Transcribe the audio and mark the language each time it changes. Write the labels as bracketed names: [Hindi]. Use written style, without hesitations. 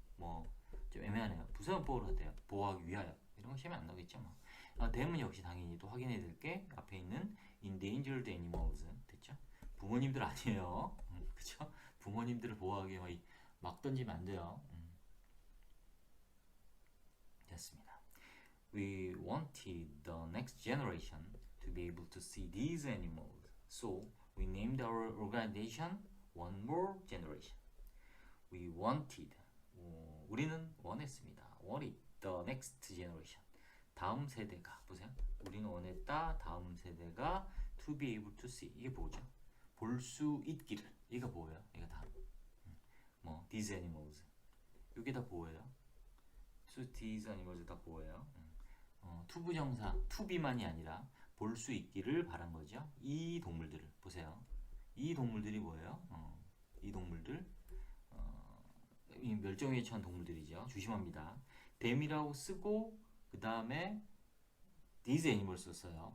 [Korean] 뭐 좀 애매하네요. 부사용법으로 가도 돼요. 보호하기 위하여. 이런 거 시험에 안 나오겠죠. 뭐. 대문 역시 당연히 또 확인해야 될 게 앞에 있는 [English] endangered animals [Korean] 됐죠? 부모님들 아니에요. 그죠? 부모님들을 보호하기 막 던지면 안 돼요. 됐습니다. [English] We wanted the next generation to be able to see these animals, so we named our organization One More Generation. We wanted, [Korean] 우리는 원했습니다. [English] Wanted the next generation. [Korean] 다음 세대가, 보세요. 우리는 원했다. 다음 세대가 [English] to be able to see. [Korean] 이게 뭐죠? 볼 수 있기를. 이거 뭐예요? 이거 다음. 뭐 these animals. 이게 다 뭐예요? [English] So these animals [Korean] 다 뭐예요? 투부정사, 투비만이 아니라 볼 수 있기를 바란 거죠. 이 동물들을 보세요. 이 동물들이 뭐예요? 이 동물들 이 멸종위에 처한 동물들이죠. 조심합니다. them이라고 쓰고 그 다음에 [English] these animals [Korean] 썼어요.